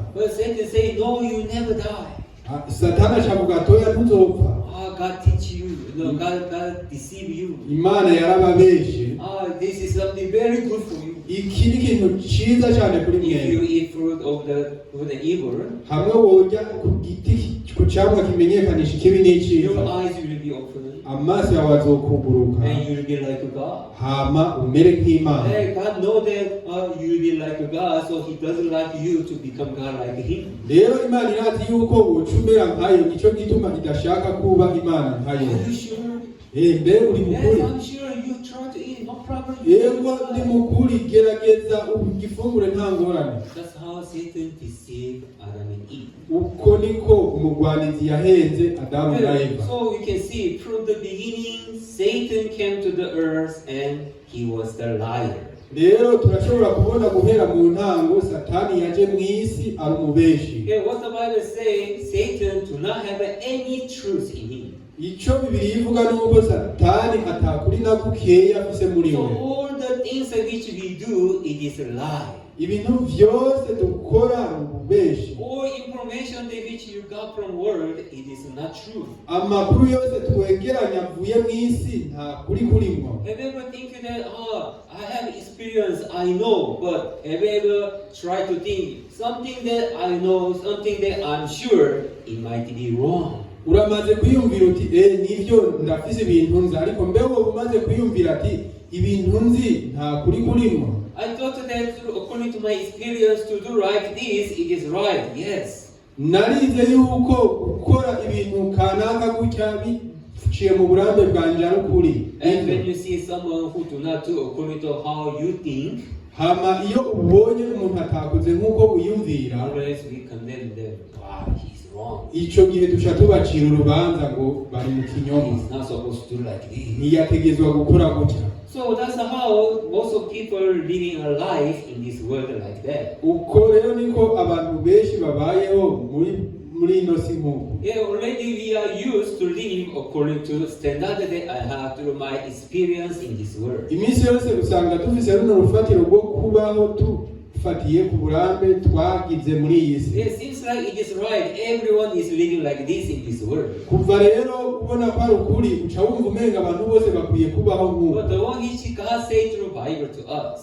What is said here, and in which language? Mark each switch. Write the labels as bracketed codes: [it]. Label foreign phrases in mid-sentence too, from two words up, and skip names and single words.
[en] But Satan say, no, you never die. [rn] satani acavuga atoya ntuzopfa. [en] God teach you. No, God deceive you. [rn] Imana yarababeshe. [en] This is something very good for you. [rn] iki ni ikintu cyiza cyane kuri [en] If you [rn] mwe. [en] eat fruit of the evil, [rn] hamwe wojya ku giti ku cyamwa kimenyekanisha ikibi [en] your [rn] n'icyiza, [en] eyes will be open, [rn] amaso yawe azokuguruka, [en] and you will be like God. [rn] hama umere nk'Imana. [en] Hey, God know that you will be like God, so He doesn't like you to become God like Him. [rn] rero Imana irazi yuko wocumera nkayo, nicyo gituma idashaka kuba Imana nkayo. [en] Are you sure? [rn] mbe uri mukuri? [en] Yes, I'm sure you try to eat, no problem. [rn] yego ndi mukuri, gerageza ugifungure nta ngorane. [en] That's how Satan deceived Adam and Eve. [rn] uko niko umugwanizi yahenze Adamu na Eva. [en] So we can see from the beginning, Satan came to the earth and he was the liar. [rn] rero turashobora kubona guhera mu ntango satani yaje mu isi ari umubeshi. [en] Okay, what the Bible says, Satan do not have any truth in him. [rn] icyo Bibiliya ivuga ni uko satani atakuri na gukeya afise muri [en] So we. all the the things which we do, it is a lie. [rn] ibintu byose dukora ububeshi. [en] All information that which you got from world, it is not true. [rn] Amakuru yose twegeranya avuye mu isi nta kuri kurimo. [en] Have you ever think that, I have experience, I know, but have you ever tried to think something that I know, something that I'm sure, it might be wrong. [rn] Uramaze kwiyumvira uti nivyo ndafise ibintu nzi, ariko mbeho umaze kwiyumvira ati ibintu nzi nta kuri kurimo. [en] I thought that according to my experience to do like this, it is right. Yes. [rn] Narize yuko gukora ibintu kanaka gutya biciye mu burambe bwanje ari ukuri. [en] And when you see someone who do not do according to how you think, [rn] hama iyo ubonye umuntu atakoze nk'uko wiyumvira, [en] always we condemn them. Wow, he's wrong. [rn] Ico gihe duca tubacira urubanza ngo bari mu kinyoma. [en] He's not supposed to do like this. [rn] Ntiyategezwa gukora gutya. [en] So that's how most of people living a life in this world like that. [rn] Uko rero niko abantu benshi babayeho muri ino si nk'uko. [en] Yeah, already we are used to live according to standard that I have through my experience in this world. [rn] Iminsi yose usanga dufise runo rufatiro rwo kubaho tufatiye ku burambe twagize muri iyi si. [en] It seems like it is right. Everyone is living like this in this world. [rn] Kuva rero ubona ko ari ukuri uca wumva umenga abantu bose bakwiye kubaho nk'uko. [en] But the one which God said through Bible to us,